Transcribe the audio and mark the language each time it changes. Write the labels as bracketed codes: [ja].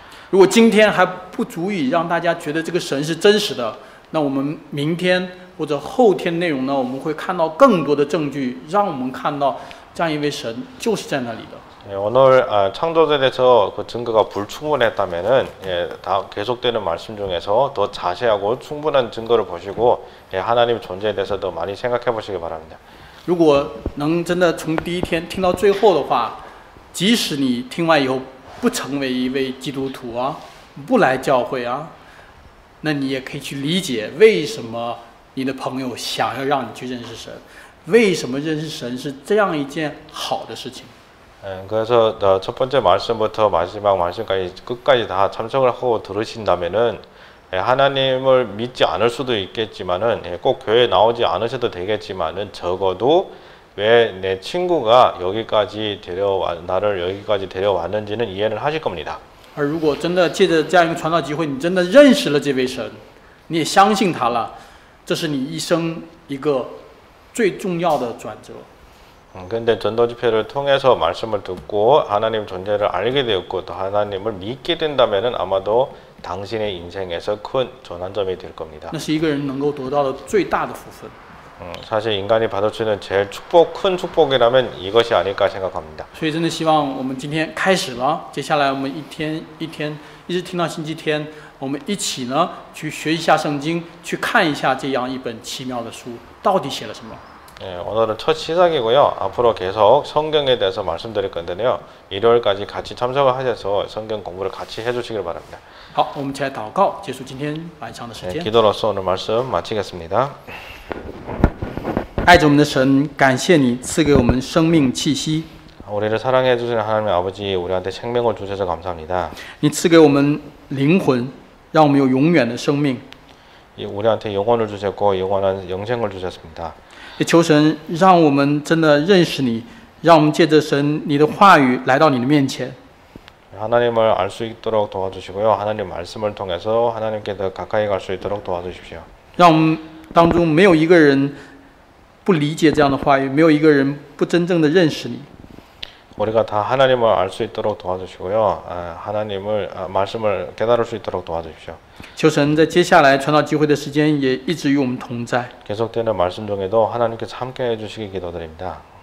[zh] 如果今天还不足以让大家觉得这个神是真实的，那我们明天或者后天内容呢，我们会看到更多的证据，让我们看到这样一位神就是在那里的。 [ko] 오늘 창조에 대해서 그 증거가 불충분했다면은 다 계속되는 말씀 중에서 더 자세하고 충분한 증거를 보시고 하나님 존재에 대해서 더 많이 생각해 보시기 바랍니다. [zh] 如果能真的从第一天听到最后的话，即使你听完以后不成为一位基督徒啊，不来教会啊，那你也可以去理解为什么你的朋友想要让你去认识神，为什么认识神是这样一件好的事情。 [ko] 그래서 첫 번째 말씀부터 마지막 말씀까지 끝까지 다 참석을 하고 들으신다면은 하나님을 믿지 않을 수도 있겠지만은 꼭 교회에 나오지 않으셔도 되겠지만은 적어도 왜 내 친구가 여기까지 나를 여기까지 데려왔는지는 이해를 하실 겁니다. [zh] 而如果真的借着这样一个传道机会，你真的认识了这位神，你也相信他了，这是你一生一个最重要的转折。 [ko] 근데 전도 집회를 통해서 말씀을 듣고 하나님 존재를 알게 되었고 또 하나님을 믿게 된다면은 아마도 당신의 인생에서 큰 전환점이 될 겁니다. [zh] 那是一个人能够得到的最大的福分。 [ko] 사실 인간이 받을 수 있는 제일 큰 축복이라면 이것이 아닐까 생각합니다. [zh] 所以真的希望我们今天开始了，接下来我们一天一天一直听到星期天，我们一起呢去学一下圣经，去看一下这样一本奇妙的书到底写了什么。 [ko] 오늘은 첫 시작이고요. 앞으로 계속 성경에 대해서 말씀드릴 건데요. 일요일까지 같이 참석을 하셔서 성경 공부를 같이 해주시길 바랍니다. [zh] 好，我们一起来祷告，结束今天晚上的时间。 [ko] 기도로서 오늘 말씀 마치겠습니다. [zh] 爱着我们的神，感谢你赐给我们生命气息。 [ko] 우리를 사랑해 주시는 하나님 아버지, 우리한테 생명을 주셔서 감사합니다. [zh] 你赐给我们灵魂，让我们有永远的生命。 [ko] 우리한테 영혼을 주셨고 영원한 영생을 주셨습니다. [zh] 也求神让我们真的认识你，让我们借着神你的话语来到你的面前。 [ko] 하나님을 알 수 있도록 도와주시고요. 하나님 말씀을 통해서 하나님께 더 가까이 갈 수 있도록 도와주십시오. [zh] 让我们当中没有一个人不理解这样的话语，没有一个人不真正的认识你。 [ko] 우리가 다 하나님을 알 수 있도록 도와주시고요. 하나님을 말씀을 깨달을 수 있도록 도와주십시오. [zh] 求神在接下来传道机会的时间也一直与我们同在。 [ko] 계속되는 말씀 중에도 하나님께서 함께 해주시기 기도드립니다.